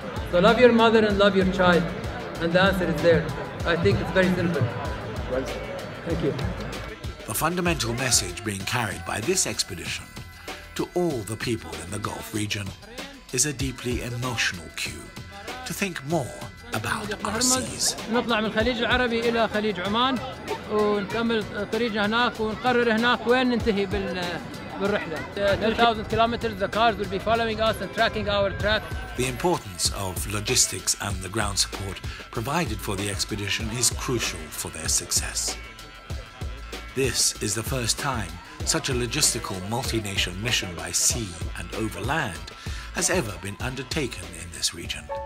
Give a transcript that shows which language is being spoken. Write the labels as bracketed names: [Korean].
[English] So love your mother and love your child, and the answer is there. I think it's very simple. Thank you. The fundamental message being carried by this expedition to all the people in the Gulf region is a deeply emotional cue to think more about our seas. [Arabic] نطلع من الخليج العربي إلى خليج عمان ونكمل طريقنا هناك ونقرر هناك وين ننتهي بالرحلة. [English] 10,000 kilometers, the cars will be following us and tracking our track. The importance of logistics and the ground support provided for the expedition is crucial for their success. This is the first time such a logistical multi-nation mission by sea and over land has ever been undertaken in this region.